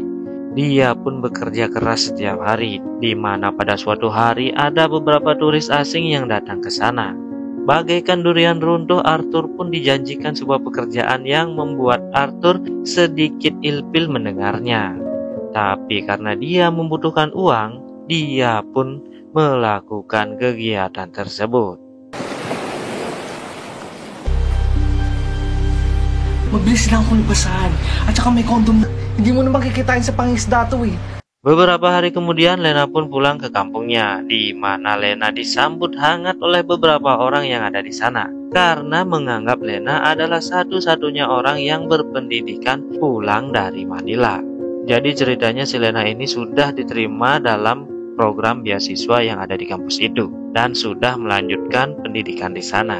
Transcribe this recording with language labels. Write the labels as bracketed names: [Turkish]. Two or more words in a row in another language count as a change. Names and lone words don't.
[Indonesian] Dia pun bekerja keras setiap hari, di mana pada suatu hari ada beberapa turis asing yang datang ke sana. Bagaikan durian runtuh, Arthur pun dijanjikan sebuah pekerjaan yang membuat Arthur sedikit ilfil mendengarnya. Tapi karena dia membutuhkan uang, dia pun melakukan kegiatan tersebut. [Filipino] Mabilis lang akong basahan. At saka may kondom na. Hindi mo naman kikitain sa pangisda to eh. [Indonesian] Beberapa hari kemudian Lena pun pulang ke kampungnya, di mana Lena disambut hangat oleh beberapa orang yang ada di sana karena menganggap Lena adalah satu-satunya orang yang berpendidikan pulang dari Manila. Jadi ceritanya si Lena ini sudah diterima dalam program beasiswa yang ada di kampus itu dan sudah melanjutkan pendidikan di sana.